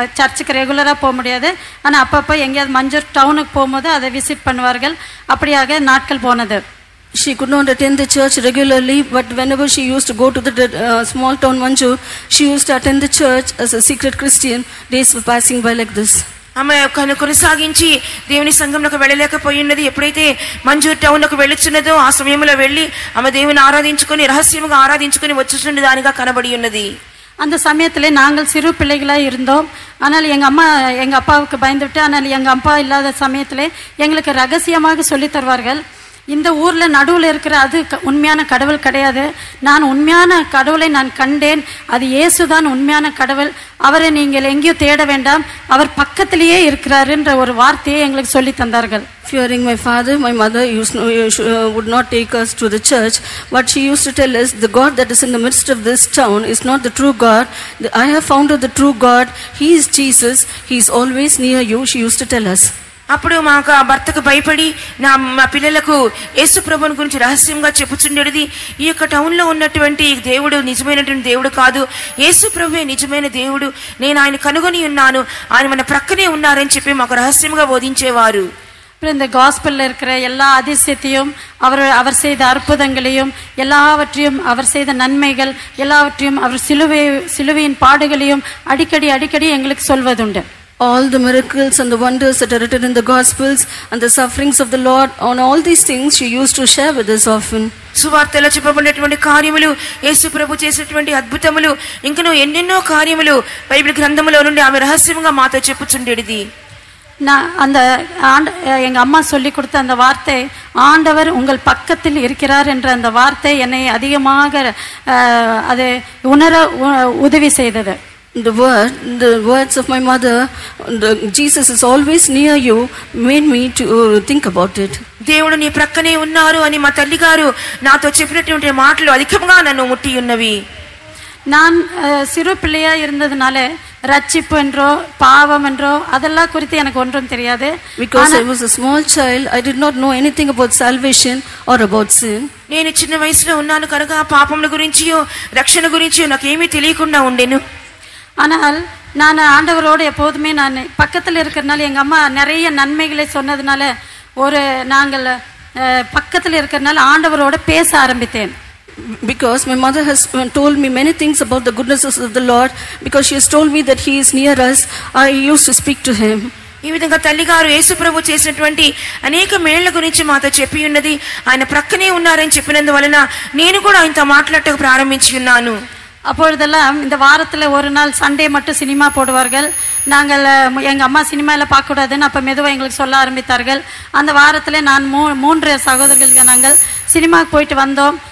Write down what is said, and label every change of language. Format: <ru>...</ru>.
<ta>சர்ச்சுக்கு ரெகுலராக போக முடியாது, ஆனால் அப்பப்போ எங்கேயாவது மஞ்சூர் டவுனுக்கு போகும்போது அதை விசிட் பண்ணுவார்கள். அப்படியாக நாட்கள் போனது.</ta> <en>She could not attend the church regularly, but whenever she used to go to the small town Manjur, she used to attend the church as a secret Christian. Days were passing by like this.</en> <te>ఆమె కొనసాగించి దేవుని సంఘంలోకి వెళ్ళలేకపోయినది. ఎప్పుడైతే మంజూర్ టౌన్లోకి వెళ్ళుచున్నదో ఆ సమయంలో వెళ్ళి ఆమె దేవుని ఆరాధించుకొని రహస్యంగా ఆరాధించుకొని వచ్చుచున్న దానిగా కనబడి ఉన్నది.</te> <ta>அந்த சமயத்தில் நாங்கள் சிறு பிள்ளைகளாக இருந்தோம். ஆனால் எங்கள் அப்பாவுக்கு பயந்துவிட்டு, ஆனால் எங்கள் அப்பா இல்லாத சமயத்தில் எங்களுக்கு ரகசியமாக சொல்லி தருவார்கள். இந்த ஊரில் நடுவில் இருக்கிற அது உண்மையான கடவுள் கிடையாது, நான் உண்மையான கடவுளை நான் கண்டேன், அது இயேசுதான் உண்மையான கடவுள், அவரை நீங்கள் எங்கேயும் தேட வேண்டாம், அவர் பக்கத்திலேயே இருக்கிறாருன்ற ஒரு வார்த்தையை எங்களுக்கு சொல்லி தந்தார்கள்.</ta> <en>Fearing my father, my mother would not take us to the church, but she used to tell us, the God that is in the midst of this town is not the true God. I have found out the true God. He is Jesus. He is always near you, she used to tell us.</en> <te>అప్పుడు మాకు ఆ భర్తకు భయపడి మా పిల్లలకు యేసు ప్రభువుని గురించి రహస్యంగా చెప్పుచుండేది. ఈ యొక్క టౌన్లో ఉన్నటువంటి దేవుడు నిజమైనటువంటి దేవుడు కాదు, యేసు ప్రభువే నిజమైన దేవుడు, నేను ఆయన కనుగొని ఉన్నాను, ఆయన మన ప్రక్కనే ఉన్నారని చెప్పి మాకు రహస్యంగా బోధించేవారు.</te> <ta>இந்த காஸ்பல்ல இருக்கிற எல்லா அதிசயத்தையும் அவர் செய்த அற்புதங்களையும் எல்லாவற்றையும் அவர் செய்த நன்மைகள் எல்லாவற்றையும் அவர் சிலுவையின் பாடுகளையும் அடிக்கடி எங்களுக்கு சொல்வதுண்டு.</ta> <en>All the miracles and the wonders that are written in the Gospels and the sufferings of the Lord, on all these things she used to share with us often.</en> <te>సువార్తలో చెప్పబడినటువంటి కార్యములు, యేసు ప్రభు చేసినటువంటి అద్భుతములు, ఇంకనూ ఎన్నెన్నో కార్యములు బైబిల్ గ్రంథములో నుండి ఆమె రహస్యంగా మాతో చెప్పుచుండేది.</te> <ta>அந்த எங்கள் அம்மா சொல்லி கொடுத்த அந்த வார்த்தை, ஆண்டவர் உங்கள் பக்கத்தில் இருக்கிறார் என்ற அந்த வார்த்தை என்னை அதிகமாக அது உணர உதவி செய்தது.</ta> <en>The words of my mother, Jesus is always near you, made me to think about it.</en> <te>దేవుడు నీ ప్రక్కనే ఉన్నారు అని మా తల్లి గారు నాతో చెప్పినటువంటి మాటలు అధికంగా నన్ను ముట్టి ఉన్నవి.</te> <ta>நான் சிறு பிள்ளையா இருந்ததுனால ரட்சிப்பு என்றோ பாவம் என்றோ அதெல்லாம் குறித்து எனக்கு ஒன்றும் தெரியாது.</ta> <en>Because I was a small child, I did not know anything about salvation or about sin.</en> <te>నేను చిన్న వయసులో ఉన్నాను కనుక పాపముల గురించియో రక్షణ గురించియో నాకేమీ తెలియకుండా ఉండేను.</te> <ta>ஆனால் நான் ஆண்டவரோடு எப்போதுமே நான் பக்கத்தில் இருக்கிறதுனால எங்கள் அம்மா நிறைய நன்மைகளை சொன்னதுனால நாங்கள் பக்கத்தில் இருக்கிறதுனால ஆண்டவரோட பேச ஆரம்பித்தேன்.</ta> <en>Because my mother has told me many things about the goodnesses of the Lord, because she has told me that He is near us, I used to speak to Him.</en> <te>ఈ విధంగా తల్లిగారు యేసు ప్రభు చేసినటువంటి అనేక మేళ్ల గురించి మాతో చెప్పి ఉన్నది. ఆయన ప్రక్కనే ఉన్నారని చెప్పినందువలన నేను కూడా ఆయనతో మాట్లాడటకు ప్రారంభించి ఉన్నాను.</te> <ta>அப்பொழுதெல்லாம் இந்த வாரத்தில் ஒரு நாள் சண்டே மட்டும் சினிமா போடுவார்கள். நாங்கள் எங்கள் அம்மா சினிமாவில் பார்க்கக்கூடாதுன்னு அப்போ மெதுவாக எங்களுக்கு சொல்ல ஆரம்பித்தார்கள். அந்த வாரத்தில் நான் 3 சகோதரர்கள் நாங்கள் சினிமாவுக்கு போயிட்டு வந்தோம்.</ta>